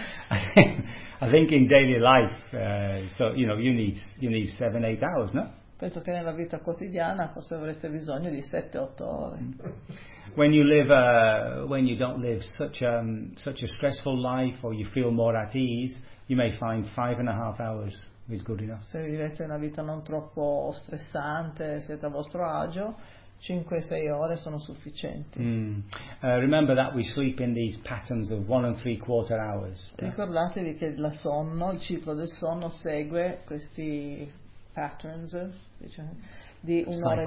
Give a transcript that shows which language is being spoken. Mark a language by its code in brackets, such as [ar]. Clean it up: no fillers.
[en] I think in daily life, you need 7-8 hours, no? [it] Penso che nella vita quotidiana forse avreste bisogno di 7-8 ore. [en] When you don't live such a stressful life, or you feel more at ease, you may find 5.5 hours is good enough. [it] Se vivete una vita non troppo stressante, siete a vostro agio, 5-6 ore sono sufficienti. [en] Remember that we sleep in these patterns of 1 3/4 hours. [it] Ricordatevi che la sonno, il ciclo del sonno segue questi patterns, diciamo, di un'ora